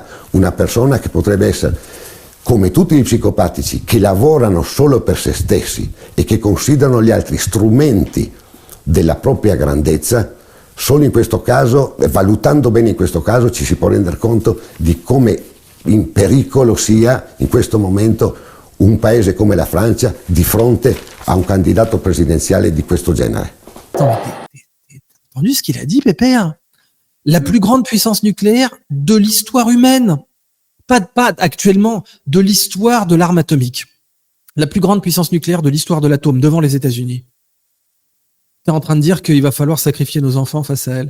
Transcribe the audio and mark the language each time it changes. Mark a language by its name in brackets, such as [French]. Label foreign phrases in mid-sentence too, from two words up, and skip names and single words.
[Italian] Una persona che potrebbe essere, come tutti gli psicopatici, che lavorano solo per se stessi e che considerano gli altri strumenti della propria grandezza. Solo in questo caso, valutando bene in questo caso, ci si può rendere conto di come in pericolo sia in questo momento un paese come la Francia di fronte a un candidato presidenziale di questo genere. [French] T'as entendu ce qu'il a dit, Pépère? La plus grande puissance nucléaire de l'histoire humaine. Pas actuellement, de l'histoire de l'arme atomique. La plus grande puissance nucléaire de l'histoire de l'atome, devant les États-Unis. T'es en train de dire qu'il va falloir sacrifier nos enfants face à elle.